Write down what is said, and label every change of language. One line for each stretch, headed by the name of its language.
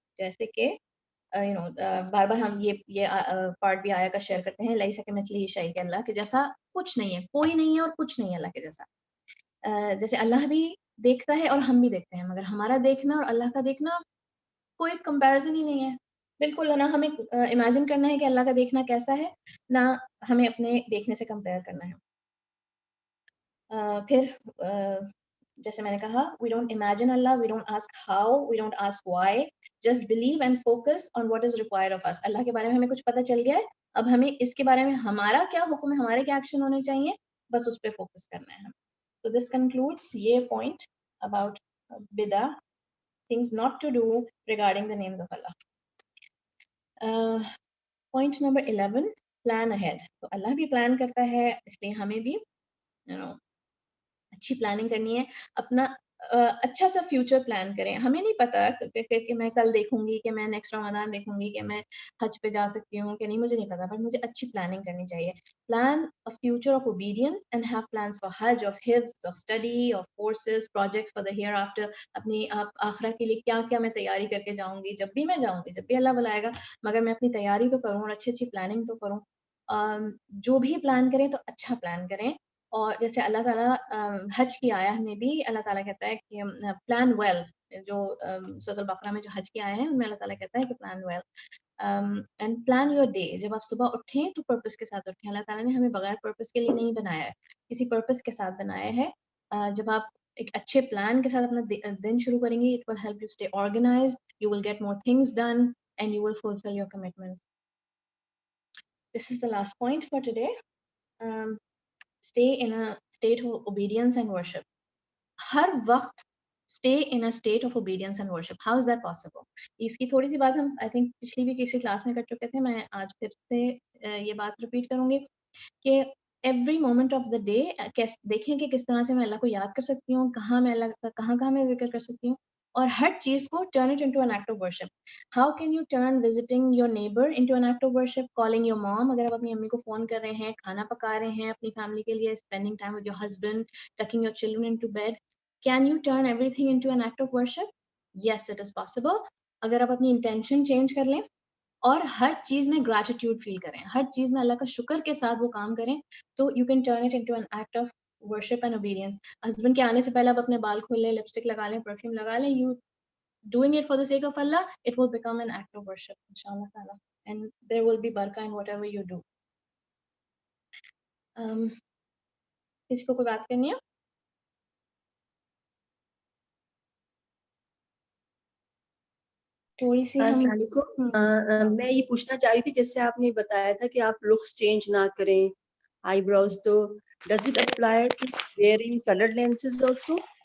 Urdu: جیسے کہ بار بار ہم یہ پارٹ بھی آیا کا شیئر کرتے ہیں,
Arabic: لئی سکے مثلی شیء,
Urdu: کہ اللہ کے جیسا کچھ نہیں ہے, کوئی نہیں ہے اور کچھ نہیں ہے اللہ کے جیسا. جیسے اللہ بھی دیکھتا ہے اور ہم بھی دیکھتے ہیں, مگر ہمارا دیکھنا اور اللہ کا دیکھنا کوئی کمپیرزن ہی نہیں ہے. بالکل نہ ہمیں امیجن کرنا ہے کہ اللہ کا دیکھنا کیسا ہے, نہ ہمیں اپنے دیکھنے سے کمپیئر کرنا ہے. پھر جیسے میں نے کہا,
English: we don't imagine Allah, we don't ask how, we don't ask why, just believe and focus on what is required of us.
Urdu: اللہ کے بارے میں ہمیں کچھ پتہ چل گیا ہے, اب ہمیں اس کے بارے میں ہمارا کیا حکم ہے, ہمارے کیا ایکشن ہونے چاہیے, بس اس پہ فوکس کرنا ہے.
English: So this concludes یہ point about bid'ah, things not to do regarding the names of Allah. Point number 11, plan ahead.
Urdu: تو اللہ بھی پلان کرتا ہے, اس لیے ہمیں بھی اچھی پلاننگ کرنی ہے. اپنا اچھا سا فیوچر پلان کریں. ہمیں نہیں پتا کہ میں کل دیکھوں گی, کہ میں نیکسٹ رمضان دیکھوں گی, کہ میں حج پہ جا سکتی ہوں کہ نہیں, مجھے نہیں پتا, پر مجھے اچھی پلاننگ کرنی چاہیے.
English: Plan a future of obedience and have plans for Hajj, of hifz, of study, of courses, projects for the hereafter.
Urdu: اپنی آخرہ کے لیے کیا کیا میں تیاری کر کے جاؤں گی, جب بھی میں جاؤں گی, جب بھی اللہ بلائے گا, مگر میں اپنی تیاری تو کروں اور اچھی پلاننگ تو کروں. جو بھی پلان کریں تو اچھا پلان کریں. اور جیسے اللہ تعالیٰ حج کی آیا میں بھی اللہ تعالیٰ کہتا ہے کہ پلان ویل, جو سورۃ البقرہ میں جو حج کی آئے ہیں ان میں اللہ تعالیٰ کہتا ہے کہ
English: Plan well and plan your day.
Urdu: جب آپ صبح اٹھیں تو پرپس کے ساتھ اٹھیں. اللہ تعالیٰ نے ہمیں بغیر پرپس کے لیے نہیں بنایا ہے, کسی پرپس کے ساتھ بنایا ہے. جب آپ ایک اچھے پلان کے ساتھ اپنا دن شروع کریں گے,
English: it will help you stay organized, you will get more things done and you will fulfill your commitments. This is the last point for today. Stay in a state of obedience and worship.
Urdu: ہر وقت
English: stay in a state of obedience and worship. How is that possible?
Urdu: اس کی تھوڑی سی بات ہم
English: I think
Urdu: پچھلی بھی کسی class میں کر چکے تھے. میں آج پھر سے یہ بات ریپیٹ کروں گی کہ
English: every moment of the day
Urdu: دیکھیں کہ کس طرح سے میں اللہ کو یاد کر سکتی ہوں, کہاں میں اللہ کا کہاں میں ذکر کر سکتی ہوں, اور ہر چیز کو
English: turn it into an act of worship. How can you turn visiting your neighbor into an act of worship? Calling your mom,
Urdu: اگر آپ اپنی امی کو فون کر رہے ہیں, کھانا پکا رہے ہیں اپنی فیملی کے لیے,
English: spending time with your husband, tucking your children into bed, can you turn everything into an act of worship? Yes, it is possible.
Urdu: اگر آپ اپنی
English: intention change
Urdu: کر لیں, اور ہر چیز میں گریٹیٹیوڈ فیل کریں, ہر چیز میں اللہ کا شکر کے ساتھ وہ کام کریں, تو
English: You can turn it into an act of worship and obedience.
Urdu: Husband کے آنے سے پہلے آپ اپنے بال کھول لیں, لپسٹک لگا لیں,
English: Perfume لگا لیں, you doing it for the sake of Allah, it will become an act of worship, inshallah ta'ala, and there will be barakah in whatever you do.
Urdu: کسی کو کوئی بات کرنی ہے؟ تھوڑی سی ہم
Arabic: السلام علیکم.
Urdu: میں یہ پوچھنا چاہ رہی تھی, جیسے آپ نے بتایا تھا کہ آپ لکس چینج نہ کریں, آئی براؤز, تو
English: Does it apply to wearing coloured lenses also?